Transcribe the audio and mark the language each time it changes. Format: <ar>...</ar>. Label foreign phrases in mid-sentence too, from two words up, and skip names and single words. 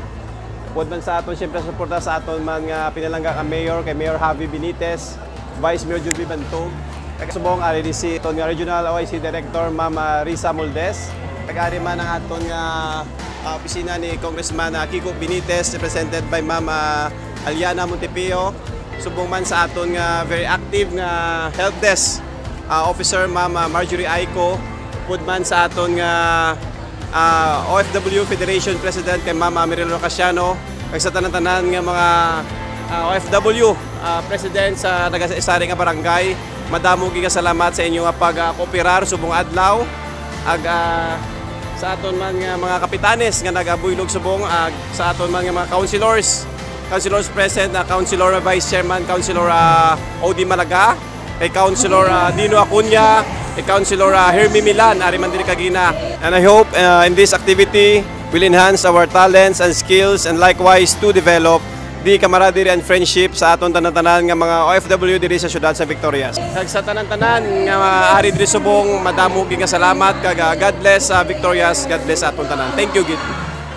<hil>Pud man sa aton siyempre suporta sa aton man nga pinalangga ka mayor kay Mayor Javi Benitez, Vice Mayor Julby Bantog. Subong ari di si aton nga Regional OIC Director Ma'am Risa Moldes. Kagari man ang aton nga opisina ni Congressman Kiko Benitez represented by Ma'am Aliana Montepio. Subong man sa aton nga</hil> <en>very active</en> <hil>nga</hil> <en>help desk Officer</en> <hil>Ma'am Marjorie Aiko, pud man sa aton nga OFW Federation President kay Ma'am Mirelo Casiano, kag sa tanan-tanan nga mga OFW President sa nag-isari nga barangay. Madamo giga salamat sa inyo nga pag-kooperar subong adlaw ag sa aton man nga mga kapitanes nga nagabuylog subong sa aton man nga mga councilors present na Councilor Vice Chairman Councilor Odi Malaga, kay Councilor Dino Acuña, kay Councilor Hermie Milan, ari man diri kagina.</hil> <en>And I hope in this activity will enhance our talents and skills and likewise to develop the camaraderie and friendship</en> <hil>sa aton tanan-tanan nga mga OFW diri sa syudad sa Victorias. Kag sa tanan-tanan nga ari diri subong madamo gyud nga salamat kag</hil> <en>God bless Victorias, God bless</en> <hil>aton tanan.</hil> <en>Thank you gid.</en>